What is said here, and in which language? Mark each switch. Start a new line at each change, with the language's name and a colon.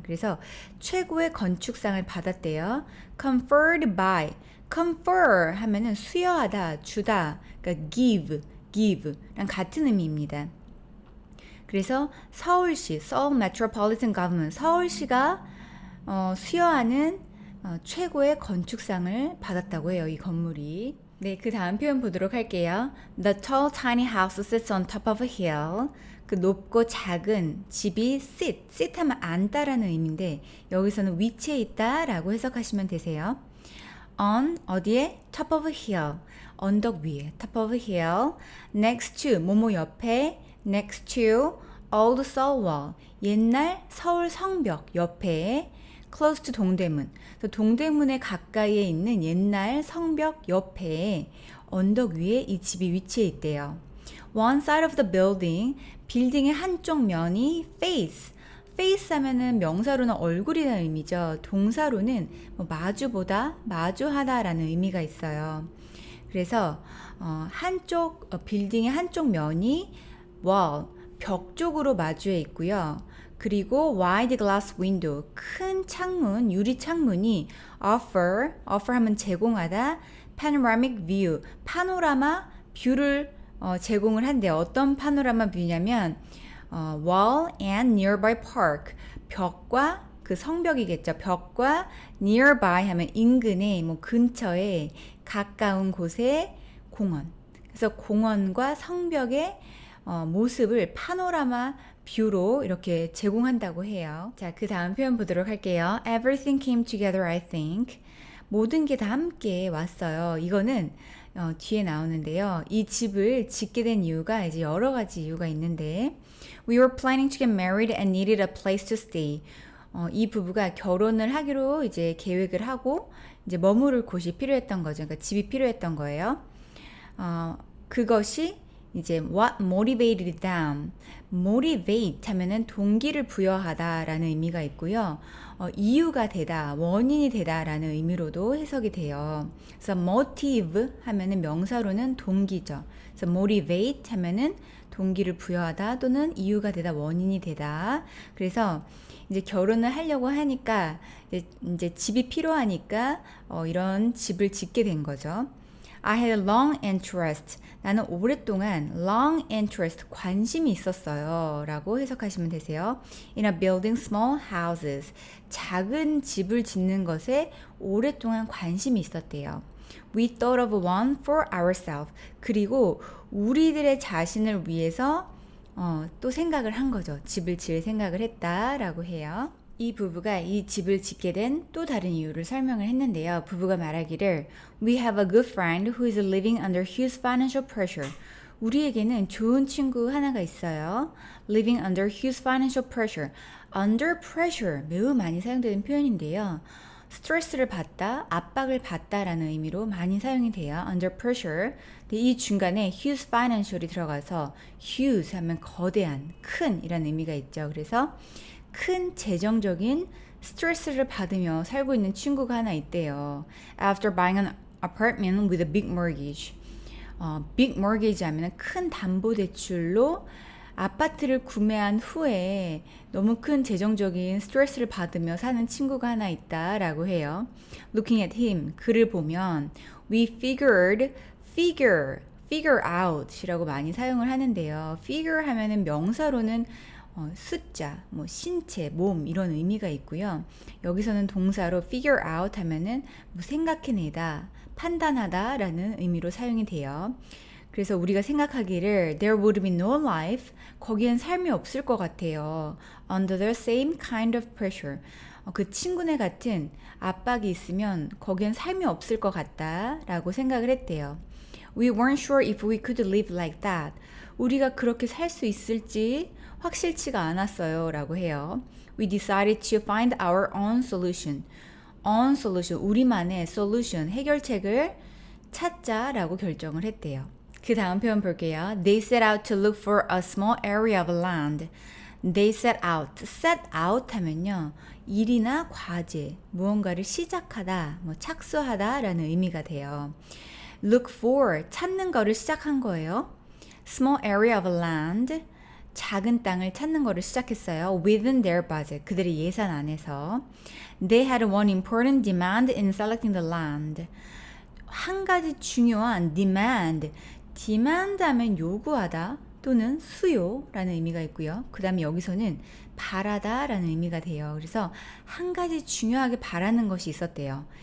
Korean: 그래서 최고의 건축상을 받았대요.
English: conferred by,
Korean: confer 하면은 수여하다, 주다, 그러니까 give랑 같은 의미입니다. 그래서 서울시, Seoul Metropolitan Government, 서울시가 수여하는 최고의 건축상을 받았다고 해요. 이 건물이. 네, 그 다음 표현 보도록 할게요.
English: The tall tiny house sits on top of a hill.
Korean: 그 높고 작은 집이 sit 하면 앉다라는 의미인데 여기서는 위치에 있다라고 해석하시면 되세요.
English: on
Korean: 어디에?
English: top of a hill.
Korean: 언덕 위에
English: top of a hill. next to
Korean: 뭐뭐 옆에.
English: next to old Seoul wall.
Korean: 옛날 서울 성벽 옆에.
English: close to 동대문.
Korean: 동대문에 가까이에 있는 옛날 성벽 옆에 언덕 위에 이 집이 위치해 있대요.
English: One side of the building,
Korean: 빌딩의 한쪽 면이
English: face.
Korean: face 하면은 명사로는 얼굴이라는 의미죠. 동사로는 뭐 마주보다, 마주하다라는 의미가 있어요. 그래서 한쪽 빌딩의 한쪽 면이 wall, 벽 쪽으로 마주해 있고요. 그리고
English: wide glass window,
Korean: 큰 창문, 유리 창문이 offer 하면 제공하다,
English: panoramic view,
Korean: 파노라마 뷰를 제공을 한대요. 어떤 파노라마 뷰냐면
English: wall and nearby park,
Korean: 벽과 그 성벽이겠죠. 벽과 nearby 하면 인근에, 뭐 근처에, 가까운 곳에 공원. 그래서 공원과 성벽의 모습을 파노라마 뷰로 이렇게 제공한다고 해요. 자, 그 다음 표현 보도록 할게요.
English: Everything came together, I think.
Korean: 모든 게 다 함께 왔어요. 이거는 뒤에 나오는데요. 이 집을 짓게 된 이유가 이제 여러 가지 이유가 있는데
English: We were planning to get married and needed a place to stay.
Korean: 이 부부가 결혼을 하기로 이제 계획을 하고 이제 머무를 곳이 필요했던 거죠. 그러니까 집이 필요했던 거예요. 그것이 이제
English: what motivated them.
Korean: motivate 하면은 동기를 부여하다라는 의미가 있고요. 이유가 되다, 원인이 되다라는 의미로도 해석이 돼요. 그래서 motive 하면은 명사로는 동기죠. 그래서 motivate 하면은 동기를 부여하다 또는 이유가 되다, 원인이 되다. 그래서 이제 결혼을 하려고 하니까 이제 집이 필요하니까 이런 집을 짓게 된 거죠.
English: I had a long interest.
Korean: 나는 오랫동안
English: long interest,
Korean: 관심이 있었어요. 라고 해석하시면 되세요.
English: In a building small houses.
Korean: 작은 집을 짓는 것에 오랫동안 관심이 있었대요.
English: We thought of one for ourselves.
Korean: 그리고 우리들의 자신을 위해서 또 생각을 한 거죠. 집을 지을 생각을 했다라고 해요. 이 부부가 이 집을 짓게 된 또 다른 이유를 설명을 했는데요. 부부가 말하기를
English: We have a good friend who is living under huge financial pressure.
Korean: 우리에게는 좋은 친구 하나가 있어요.
English: Living under huge financial pressure. Under pressure
Korean: 매우 많이 사용되는 표현인데요. 스트레스를 받다, 압박을 받다라는 의미로 많이 사용이 돼요.
English: Under pressure.
Korean: 근데 이 중간에
English: huge financial
Korean: 이 들어가서 huge 하면 거대한, 큰 이라는 의미가 있죠. 그래서 큰 재정적인 스트레스를 받으며 살고 있는 친구가 하나 있대요.
English: After buying an apartment with a big mortgage. big mortgage
Korean: 하면 큰 담보대출로 아파트를 구매한 후에 너무 큰 재정적인 스트레스를 받으며 사는 친구가 하나 있다라고 해요.
English: Looking at him,
Korean: 그를 보면
English: we figured, figure out
Korean: 이라고 많이 사용을 하는데요. figure 하면은 명사로는 숫자, 뭐 신체, 몸 이런 의미가 있고요. 여기서는 동사로
English: figure out
Korean: 하면은 뭐 생각해내다, 판단하다 라는 의미로 사용이 돼요. 그래서 우리가 생각하기를
English: there would be no life,
Korean: 거기엔 삶이 없을 것 같아요.
English: Under the same kind of pressure.
Korean: 그 친구네 같은 압박이 있으면 거기엔 삶이 없을 것 같다 라고 생각을 했대요.
English: We weren't sure if we could live like that.
Korean: 우리가 그렇게 살 수 있을지 확실치가 않았어요 라고 해요.
English: We decided to find our own solution. own solution,
Korean: 우리만의 solution, 해결책을 찾자라고 결정을 했대요. 그 다음 표현 볼게요.
English: They set out to look for a small area of land. They set out
Korean: 하면요. 일이나 과제, 무언가를 시작하다, 착수하다 라는 의미가 돼요.
English: Look for,
Korean: 찾는 거를 시작한 거예요.
English: Small area of land,
Korean: 작은 땅을 찾는 거를 시작했어요.
English: Within their budget,
Korean: 그들의 예산 안에서.
English: They had one important demand in selecting the land.
Korean: 한 가지 중요한 demand 하면 요구하다 또는 수요라는 의미가 있고요. 그 다음에 여기서는 바라다 라는 의미가 돼요. 그래서 한 가지 중요하게 바라는 것이 있었대요.